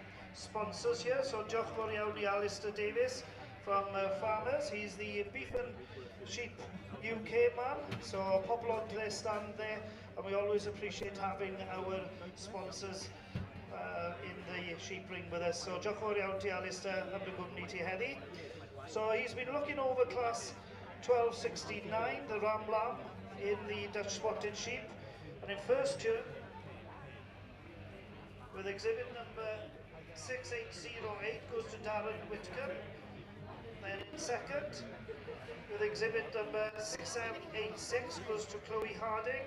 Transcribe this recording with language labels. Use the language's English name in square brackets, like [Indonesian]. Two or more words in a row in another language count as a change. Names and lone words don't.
[English] sponsors here. So [Welsh] diolch yn fawr iawn [English] i Alistair Davis from Farmers. He's the Beef and Sheep UK man. So pobl on their stand there, and we always appreciate having our sponsors in the sheep ring with us. [Welsh] So diolch yn fawr iawn ti Alistair, am dy gwmni ti heddi. [English] So he's been looking over class 1269, the Ram Lamb in the Dutch Spotted Sheep. And in first turn, with exhibit number 6808 goes to Darren Whitcomb. Then in second, with exhibit number 6786 goes to Chloe Harding.